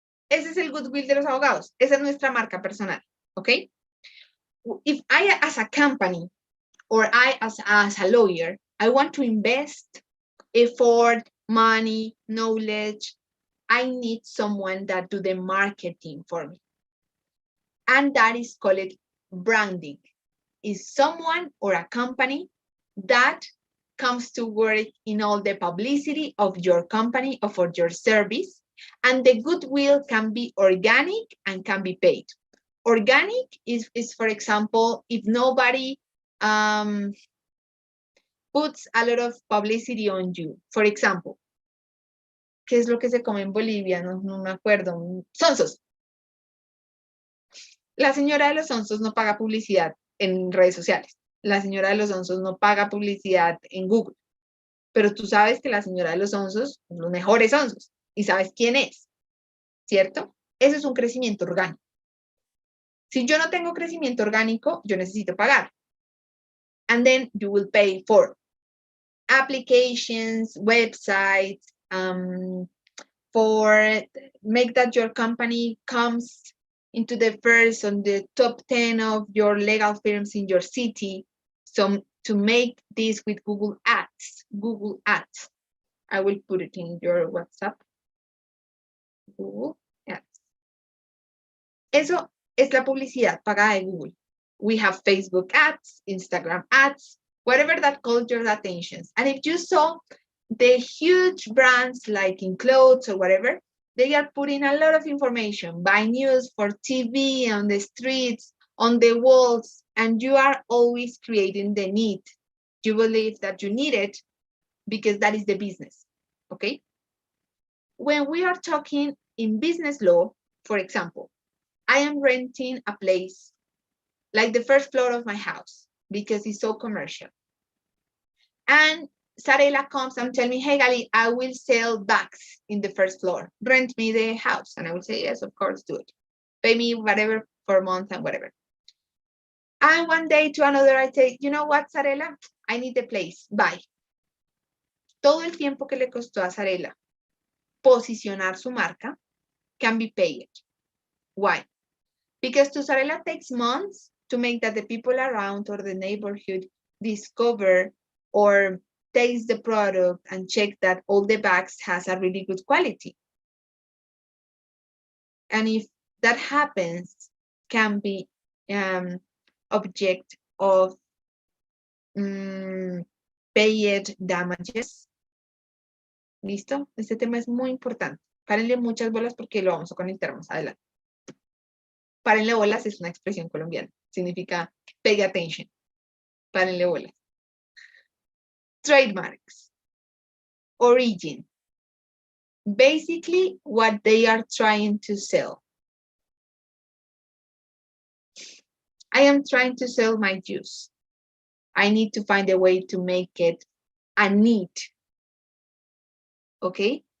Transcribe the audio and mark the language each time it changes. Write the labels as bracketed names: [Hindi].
[Spanish] Ese es el goodwill de los abogados, esa es nuestra marca personal, ¿ok? [English] If I, as a company, or I, as a lawyer, I want to invest effort, money, knowledge, I need someone that do the marketing for me. And that is called branding. Is someone or a company that comes to work in all the publicity of your company or for your service. And the goodwill can be organic and can be paid. Organic is for example, if nobody puts a lot of publicity on you. For example, [Spanish] ¿qué es lo que se come en Bolivia? No me acuerdo. Sonsos. La señora de los sonsos no paga publicidad en redes sociales. La señora de los sonsos no paga publicidad en Google. Pero tú sabes que la señora de los sonsos, los mejores sonsos, y sabes quién es, ¿cierto? Eso es un crecimiento orgánico. Si yo no tengo crecimiento orgánico, yo necesito pagar. [English] And then you will pay for applications, websites, for make that your company comes into the first on the top 10 of your legal firms in your city. So to make this with Google Ads, I will put it in your WhatsApp. Google Ads. [Spanish] Eso es la publicidad pagada de Google. [English] We have Facebook ads, Instagram ads, whatever that calls your attention. And if you saw the huge brands like in clothes or whatever, they are putting a lot of information by news for TV, on the streets, on the walls, and you are always creating the need. You believe that you need it because that is the business, okay? When we are talking in business law, for example, I am renting a place like the first floor of my house because it's so commercial. And Sarela comes and tell me, hey, Gali, I will sell bags in the first floor. Rent me the house. And I will say, yes, of course, do it. Pay me whatever for a month and whatever. And one day to another, I say, you know what, Sarela? I need the place. Bye. [Spanish] Todo el tiempo que le costó a Sarela posicionar su marca [English] can be paid. Why? Because to Sarela takes months to make that the people around or the neighborhood discover or taste the product and check that all the bags has a really good quality. And if that happens, can be object of paid damages. [Spanish] ¿Listo? Este tema es muy importante. Párenle muchas bolas porque lo vamos a conectar más adelante. Párenle bolas es una expresión colombiana. Significa [English] pay attention. [Spanish] Párenle bolas. [English] Trademarks. Origin. Basically, what they are trying to sell. I am trying to sell my juice. I need to find a way to make it a need. Okay?